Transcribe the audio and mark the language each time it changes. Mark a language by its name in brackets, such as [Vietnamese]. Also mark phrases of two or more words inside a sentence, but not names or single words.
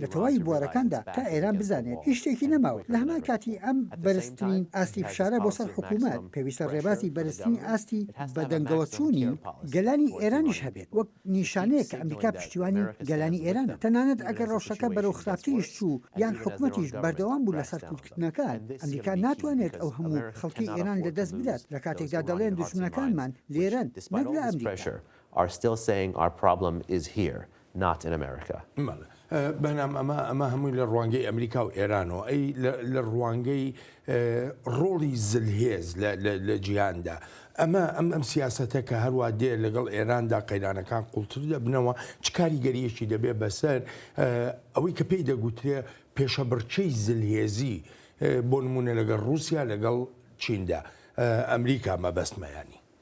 [Central Kurdish] تەواوی بوارەکاندا تا ئێران بزانێت هیچ شتێکی نەماوە لە هەمان کاتی ئەم بەرزترین ئاستی فشارە بۆ سەر حکوومەت پێویستە ڕێبازی بەرزترین ئاستی بەدەنگەوە چوونی گەلانی ئێرانیش هەبێت وەک نیشانەیە کە ئەمریکا پشتیوانی گەلانی ئێرانە تەنانەت ئەگەر ڕەوشەکە بەرەو خراپتریش چوو یان حکوومەتیش بەردەوام بوو لەسەر کوردکردنەکان ئەمریکا ناتوانێت ئەو هەموو خەڵکی ئێران لەدەست بدات لە کاتێکدا دەڵێن دوژمنەکانمان لێرەن نەک لە ئەمریکا [English] are still saying our problem is here, not in America. [Central Kurdish] بەنام ئەمە هەمووی لە ڕوانگەی ئەمریکا و ئێرانەوە ئەی لە ڕوانگەی ڕۆڵی زلهێز لە جیهاندا ئەم سیاسەتە کە هەروە دێ لەگەڵ ئێراندا قەیرانەکان قوڵتر دەبنەوە چ کاریگەریەکی دەبێت بەسەر ئەوەی کە پێی دەگوترێ پێشەبڕچەی زلهێزی بۆ نمونە لەگەڵ رووسیا لەگەڵ چیندا ئەمریکا مەبەستمەیانی.